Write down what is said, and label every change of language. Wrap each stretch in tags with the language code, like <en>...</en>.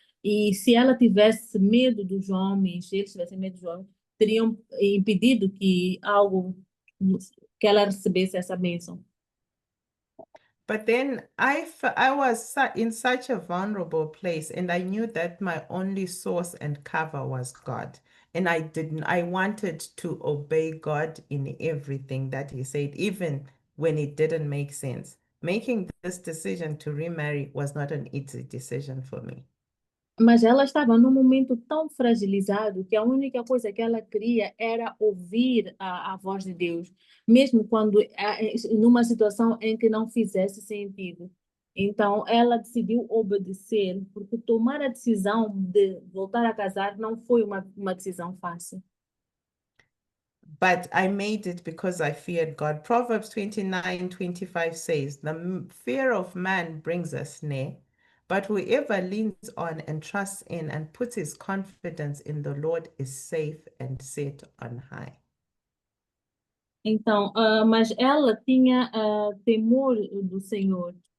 <pt>E se ela tivesse medo dos homens, se eles tivessem medo dos homens, teriam impedido que ela recebesse essa bênção.</pt> <en>But then I was in such a vulnerable place, and I knew that my only source and cover was God. And I wanted to obey God in everything that he said, even when it didn't make sense. Making this decision to remarry was not an easy decision for me.</en> <pt>Mas ela estava num momento tão fragilizado que a única coisa que ela queria era ouvir a voz de Deus, mesmo quando numa situação em que não fizesse sentido. Então, ela decidiu obedecer, porque tomar a decisão de voltar a casar não foi uma decisão fácil.</pt> <en>But I made it because I feared God. Proverbs 29:25 says, the fear of man brings a snare, but whoever leans on and trusts in and puts his confidence in the Lord is safe and set on high.</en> <pt>Então, mas ela tinha temor do Senhor.</pt>